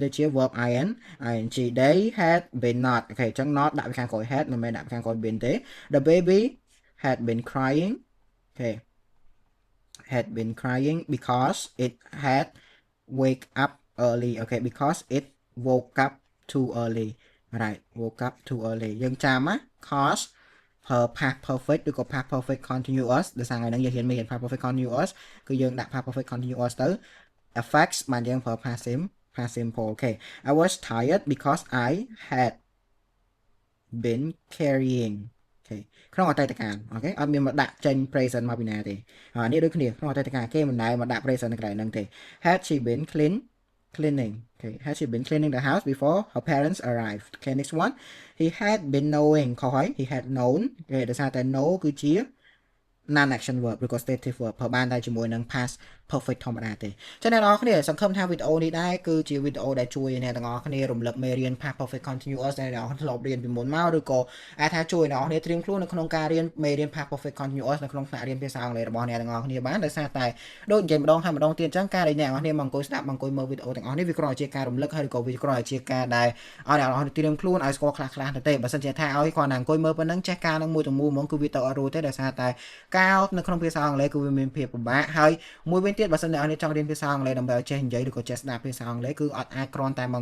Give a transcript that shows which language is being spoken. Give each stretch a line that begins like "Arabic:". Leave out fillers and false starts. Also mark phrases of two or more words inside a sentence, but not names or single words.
Khmer: ទៅជា
English: verb ing they had been not
Khmer: អូខេអញ្ចឹង not ដាក់ពីខាងក្រោយ had មិនមែនដាក់ពីខាងក្រោយ been ទេ the
English: baby had been crying អូខេ had been crying because it had wake up early អូខេ because it woke up too early right woke up too early
Khmer: យើងចាំណា
English: cause ប្រើ past perfect ឬក៏ past perfect continuous
Khmer: ដោយសារថ្ងៃហ្នឹងយើងរៀន
English: past perfect continuous
Khmer: គឺយើងដាក់
English: past perfect continuous ទៅ affects
Khmer: បានយើងប្រើ
English: past simple អូខេ I was tired because I had been carrying
Khmer: អូខេក្នុងអតីតកាលអូខេអត់មានមកដាក់ចេញ present មកពីណាទេហើយនេះដូចគ្នាក្នុងអតីតកាលគេមិនដែលមកដាក់ present នៅកន្លែងហ្នឹងទេ
English: had she been cleaning okay had she been cleaning the house before her parents arrived okay next one he had been knowing
Khmer: ខុសហើយ
English: he had known
Khmer: គេដោយសារតែ know គឺជា
English: non action verb
Khmer: ឬក៏
English: stative verb
Khmer: ប្រើបានតែជាមួយនឹង
English: past perfect
Khmer: ធម្មតាទេចឹងអ្នកនរគ្នាសង្ឃឹមថាវីដេអូនេះដែរគឺជាវីដេអូដែលជួយអ្នកទាំងអ ស់គ្នារំលឹកមេរៀន
English: past perfect continuous
Khmer: ដែលអ្នកនរធ្លាប់រៀនពីមុនមកឬក៏អាចថាជួយអ្នកនរគ្នាត្រៀមខ្លួននៅក្នុងការរៀនមេរៀន
English: past perfect continuous
Khmer: នៅក្នុងថ្នាក់រៀនភាសាអង់គ្លេសរបស់អ្នកទាំងអស់គ្នាបានដោយសារតែដូចនិយាយម្ដងហើយម្ដងទៀតអញ្ចឹងការដែលអ្នកនរគ្នាមកអង្គុយស្ដាប់មកអង្គុយមើលវីដេអូទាំងអស់នេះវាគ្រាន់តែជាការរំលឹកហើយឬក៏វាគ្រាន់តែជាការដែលឲ្យអ្នកនរគ្នាត្រៀម ខ្លួនឲ្យស្គាល់ខ្លះៗទៅទេបើសិនជាថាឲ្យគ្រាន់តែអង្គុយមើលប៉ុណ្ណឹងចេះការនឹងមួយទៅមួយហ្មងគឺវាទៅអត់រួចទេដោយសារតែការនៅក្នុងភាសាអង់គ្លេសគឺវាមានភាពពិបាកហើយមួយវិញទៀតបើសិនអ្នកនរចង់រៀនភាសាអង់គ្លេសដើម្បីឲ្យចេះនិយាយឬក៏ចេះស្ដាប់ភាសាអង់គ្លេសគឺអត់អាចគ្រាន់តែមក